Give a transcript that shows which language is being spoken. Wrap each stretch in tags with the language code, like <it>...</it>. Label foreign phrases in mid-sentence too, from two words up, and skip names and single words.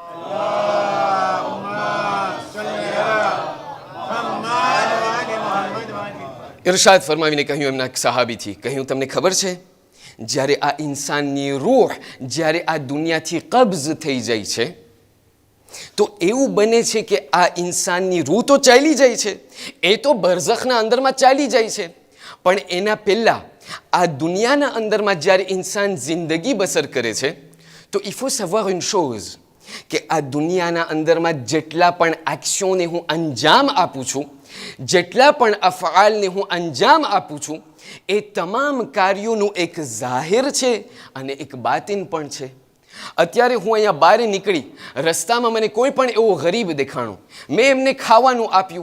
<gu>ઇરશાદ ફરમાવીને કહ્યું એમના સહાબીથી, કહ્યું તમને ખબર છે જ્યારે આ ઇન્સાનની રૂહ જ્યારે આ દુનિયાથી કબ્ઝ થઈ જાય છે તો એવું બને છે કે આ ઇન્સાનની રૂહ તો ચાલી જાય છે, એ તો બરઝખના અંદરમાં ચાલી જાય છે, પણ એના પહેલાં આ દુનિયાના અંદરમાં જ્યારે ઇન્સાન જિંદગી બસર કરે છે તો</gu> <fr>il faut savoir une chose</fr> <gu>કે આ દુનિયાના અંદરમાં જેટલા પણ એક્શનને હું અંજામ આપું છું, જેટલા પણ અફઆલને હું અંજામ આપું છું, એ તમામ કાર્યોનું એક જાહિર છે અને એક બાતિન પણ છે. અત્યારે હું અહીંયા બહાર નીકળી, રસ્તામાં મને કોઈ પણ એવો ગરીબ દેખાણો, મેં એમને ખાવાનું આપ્યું.</gu>